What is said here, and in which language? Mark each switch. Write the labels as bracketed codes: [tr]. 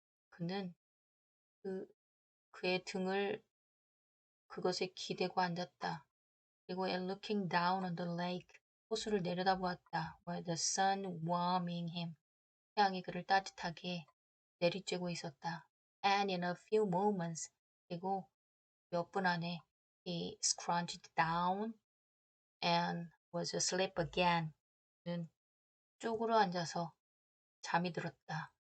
[ko] 그는 그의 등을 그것에 기대고 앉았다. 그리고 [en] and looking down on the lake, [ko] 호수를 내려다보았다. [en] While the sun warming him, [ko] 태양이 그를 따뜻하게 내리쬐고 있었다. [en] And in a few moments, [ko] 그리고 몇 분 안에 [en] he scrunched down and was asleep again. [ko] 그는 쪼그려 앉아서 잠이 들었다.